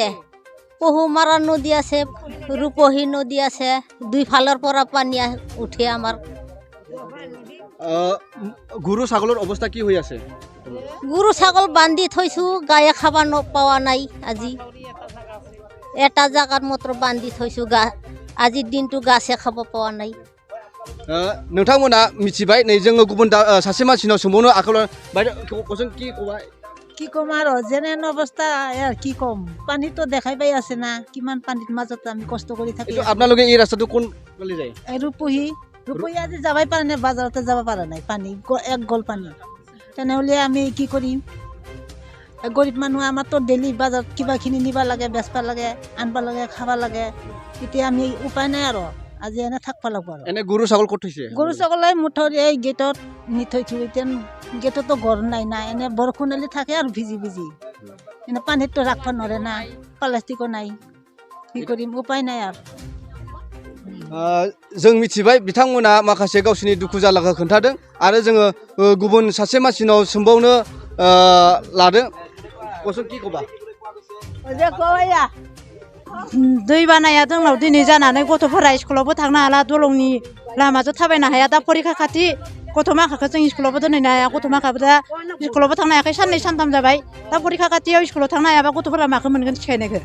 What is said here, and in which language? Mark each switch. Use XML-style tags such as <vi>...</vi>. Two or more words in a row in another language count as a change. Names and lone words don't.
<as>পহুমাৰা নদী আছে, ৰূপহী নদী আছে, দুইফালৰ পৰা পানী উঠে আমাৰ। গৰু ছাগলৰ অৱস্থা কি হৈ আছে? গৰু ছাগল বান্ধি থৈছো, গায়ে খাব পোৱা নাই আজি। এটা জাগাত মাত্ৰ বান্ধি থৈছো, আজিৰ দিনটো গাছে খাব পোৱা নাই।</as> <brx>नोंथांमोना मिथिबाय नै जोङो गुबुन सासे मानसिनाव सोंबावनो आखायाव</brx> <as>বাইদেউ কোচোন কি কবা? কি ক'ম আৰু যেনেন অৱস্থা কি ক'ম, পানীটো দেখাই পাই আছে না, কিমান পানীৰ মাজত আমি কষ্ট কৰি থাকি। আপোনালোকে এই ৰাস্তাটো কোন ফালে যায়? ৰূপহী আজি যাবই পৰা নাই, বাজাৰতে যাব পৰা নাই, পানী এক গল পানী। তেনেহ'লে আমি কি কৰিম? গৰীব মানুহ, আমাৰতো ডেইলি বাজাৰত কিবাখিনি নিব লাগে, বেচবা লাগে, আনব লাগে, খাব লাগে। এতিয়া আমি উপায় নাই আৰু, আজি এনে থাকিব লাগিব আৰু। এনে গৰু ছাগল ক'ত থৈছে? গৰু ছাগল মুঠৰ এই গেটত নি থৈছো। এতিয়া গেটতো ঘৰ নাই না, এনে বৰষুণ হ'লে থাকে আৰু ভিজি এনে পানীতো ৰাখিব নোৱাৰে না, প্লাষ্টিকো নাই, কি কৰিম, উপায় নাই আৰু।</as> <brx>जों मिथिबाय बिथांमोना माखासे गावसिनि दुखु जारलाखौ खोन्थादों, आरो जोङो गुबुन सासे मानसिनाव सोंबावनो लादों।</brx> <as>কোচোন কি কবা?</as> <brx>दै बानाया जोंनाव दिनै जानानै गथ'फोरा स्कुलावबो थांनो हाला, दलंनि लामाजों थाबायनो हाया। दा फरिखा खाथि, गथ' माखाखौ जों स्कुलावबो दोनहैनो हाया, गथ' माखाबो दा स्कुलावबो थांनो हायाखै, 2 सानथाम जाबाय। दा फरिखा खाथियाव स्कुलाव थांनो हायाबा गथ'फोरा माखौ मोनगोन सिखायनायखौ?</brx>